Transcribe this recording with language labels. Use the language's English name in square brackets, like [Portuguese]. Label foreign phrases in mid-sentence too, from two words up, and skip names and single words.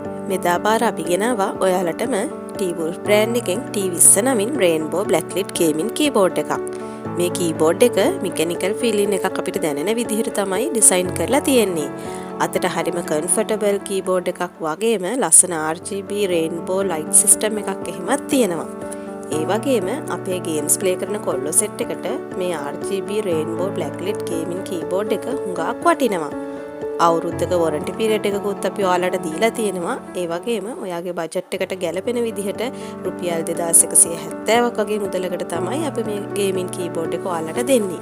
[Sinhala] මෙදා පාර අපි ගෙනාවා ඔයාලටම T-Wolf brand එකෙන් T20 නමින් [English] Rainbow Blacklit Gaming keyboard [Sinhala] එකක්. මේ keyboard එක [English] mechanical feeling [Sinhala] එකක් අපිට දැනෙන විදිහට තමයි design කරලා තියෙන්නේ. අතට හරිම [English] comfortable keyboard [Sinhala] එකක් වගේම ලස්සන [English] RGB rainbow light system [Sinhala] එකක් එහෙමත් තියෙනවා. ඒ වගේම අපේ [English] games play [Sinhala] කරන කොල්ලෝ set එකට මේ [English] RGB rainbow blacklit gaming keyboard [Sinhala] එක හුඟක් වටිනවා. අවුරුද්දක [English] warranty period [Sinhala] එකකුත් අපි ඔයාලට දීලා තියෙනවා. ඒ වගේම ඔයාගේ බජට් එකට ගැලපෙන විදිහට රුපියල් 2170ක් වගේ මුදලකට තමයි අපි මේ [English] gaming keyboard [Sinhala] එක ඔයාලට දෙන්නේ.